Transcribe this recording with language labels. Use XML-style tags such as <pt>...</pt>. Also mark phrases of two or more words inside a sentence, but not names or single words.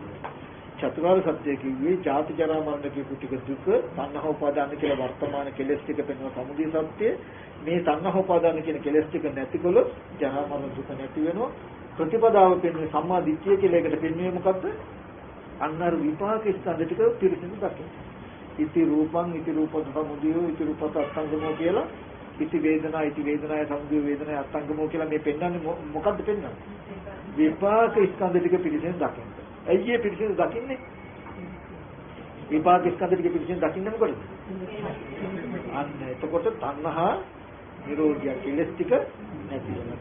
<si>චතුරාර්ය සත්‍ය කිව්වේ ජාති ජරා මරණ කියපු ටික දුක තණ්හා උපාදාන කියලා වර්තමාන කෙලෙස් ටික පෙන්වන සමුදය සත්‍ය. මේ තණ්හා උපාදාන කියන කෙලෙස් ටික නැතිකොලොත් ජරා මරණ දුක නැති වෙනවා. ප්‍රතිපදාව පෙන්වන්නේ සම්මා දිට්ඨිය කියලා එකට පෙන්වන්නේ මොකද්ද? අන්නර විපාක ස්කන්ධ ටික පිරිසිදු දකින්න.</si> <pi>ඉති රූපං ඉති රූපත සමුදයෝ ඉති රූපත අත්ංගමෝ කියලා ඉති වේදනා සමුදය වේදනා අත්ංගමෝ</pi> <si>කියලා මේ පෙන්වන්නේ මොකද්ද පෙන්වන්නේ? විපාක ස්කන්ධ ටික පිරිසිදු දකින්න. ඇයි ඒ පිරිසිදු දකින්නේ? විපාක ස්කන්ධ ටික පිරිසිදු දකින්න මොකද? අන්න එතකොට තණ්හා නිරෝධය කෙලස් ටික නැති වෙනවා.</si>